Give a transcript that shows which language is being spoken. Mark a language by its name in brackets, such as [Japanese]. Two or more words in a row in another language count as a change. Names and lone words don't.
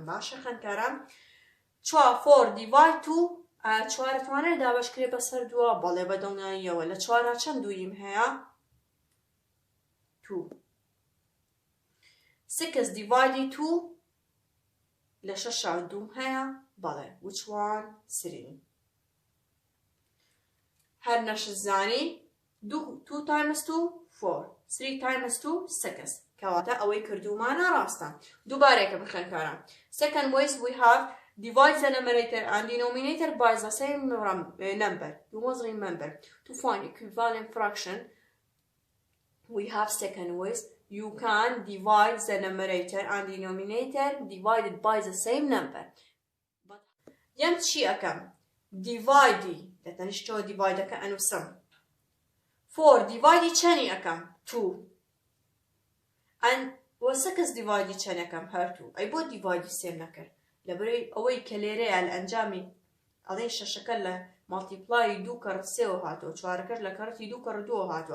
[Central Kurdish] باشە خوێندکاران؟ 4 divide 2 4 توانێت دابەشکرێت بەسەر 2 بەڵێ بەدڵنیاییەوە. لە 4 چەند دوویم هەیە؟ 2. 6 divided 2 لە 6 دووم هەیە؟ بەڵێ. [English] which one؟ 3. [Central Kurdish] هەر نەشزانی 2 times 2 4 3 times 2 6 کەواتە ئەوەی کردومانە ڕاستە. دووبارێکە بخێنکاران. [English] Second ways we have divide the numerator and denominator by the same number. You must remember to find equivalent fraction. We have second ways. You can divide the numerator and denominator divided by the same number. [Central Kurdish] But یەم چی ئەکەم divide دەتەنیشتۆ دیڤایدەکە ئەنووسم. 4 دیڤایدی چەندی ئەەکەم؟ 2. وە 6 دیڤایدی چەند ئەەکەم؟ هەردوو. ئەی بۆ دیڤایدی سێم نەکرد؟ لەبەرەوەی ئەوەی کە لێرەیە لە ئەنجامی ئەڵێ شەشەکە لە مەڵتیپلای 2 کەڕ 3 هاتووە، چوارەکەش لە کەڕەتی 2 کەڕ 2 هاتووە.